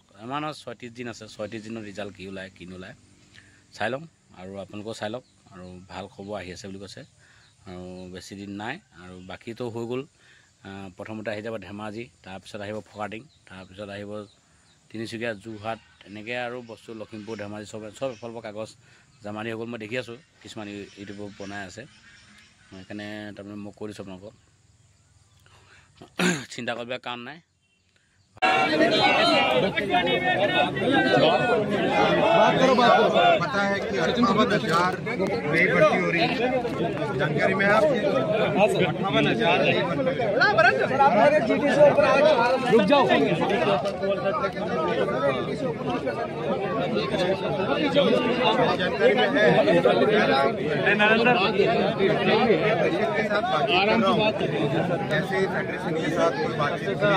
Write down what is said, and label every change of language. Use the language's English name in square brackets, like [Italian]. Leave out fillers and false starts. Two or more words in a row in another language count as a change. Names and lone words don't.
[Assamese] এমাহ 36 দিন আছে 36 দিনৰ ৰিজাল্ট কি ওলায় কি নোলায় চাই লওঁ আৰু আপোনালোকেও চাই লওক আৰু ভাল খবৰ আহি আছে বুলি কৈছে আৰু বেছি দিন নাই আৰু বাকীটো হৈ গ'ল প্ৰথমতে আহি যাব ধেমাজি তাৰপিছত আহিব ফকাটিং তাৰপিছত আহিব তিনিচুকীয়া যোৰহাট এনেকৈ আৰু বস্তু লখিমপুৰ ধেমাজি চব এফালৰ পৰা কাগজ জামানি হৈ গ'ল মই দেখি আছোঁ কিছুমান ইউটিউবত বনাই আছে সেইকাৰণে তাৰমানে মই কৈ দিছোঁ আপোনালোকক চিন্তা কৰিব কাৰণ নাই [Hindi] पता है कि 58,000 नई भर्ती हो रही है जानकारी में आप 58,000 नई भर्ती रुक जाओ जानकारी में है नरेंद्र के साथ ऐसे ही फेडरेशन के साथ कोई बातचीत